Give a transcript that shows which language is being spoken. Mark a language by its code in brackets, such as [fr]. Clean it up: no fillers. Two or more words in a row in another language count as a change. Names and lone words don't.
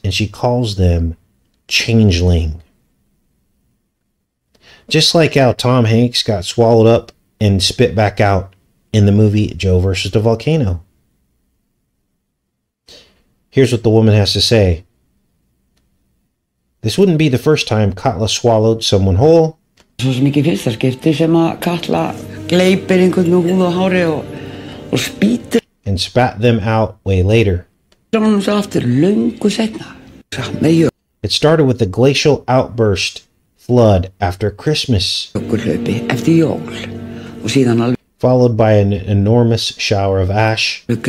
[en] And she calls them changeling. Just like how Tom Hanks got swallowed up and spit back out in the movie Joe versus the Volcano. Here's what the woman has to say. This wouldn't be the first time KATLA swallowed someone whole. [is] Svo sem ekki fyrsta skipti sem að KATLA gleypir einhvern með húð og hári og spýtur. [en] And spat them out way later. It started with a glacial outburst flood after Christmas, followed by an enormous shower of ash.